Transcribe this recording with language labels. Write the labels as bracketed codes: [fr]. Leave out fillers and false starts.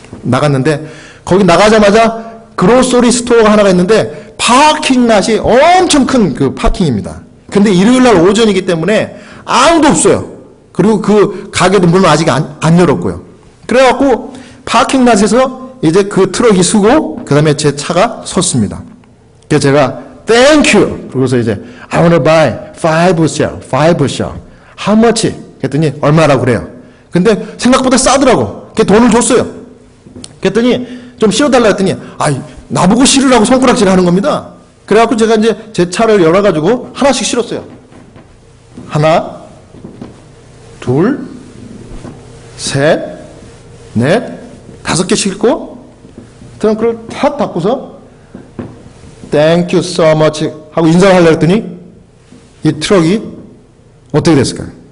[ko] 나갔는데 거기 나가자마자 그로소리 스토어가 하나가 있는데 파킹랏이 엄청 큰 그 파킹입니다. 근데 일요일날 오전이기 때문에 아무도 없어요. 그리고 그 가게도 문을 아직 안 열었고요. 그래갖고 파킹랏에서 이제 그 트럭이 서고 그 다음에 제 차가 섰습니다. 그래서 제가 [en] Thank you. [ko] 그러고서 이제 [en] I want to buy 5 bushel. How much? [ko] 그랬더니 얼마라고 그래요. 근데 생각보다 싸더라고. 그 돈을 줬어요. 그랬더니 좀 실어달라 했더니 나보고 실으라고 손가락질 하는 겁니다. 그래갖고 제가 이제 제 차를 열어가지고 하나씩 실었어요. 하나, 둘, 셋, 넷, 5개 싣고 트렁크를 탁 닫고서 [en] Thank you so much [ko] 하고 인사를 하려고 했더니 이 트럭이 어떻게 됐을까요?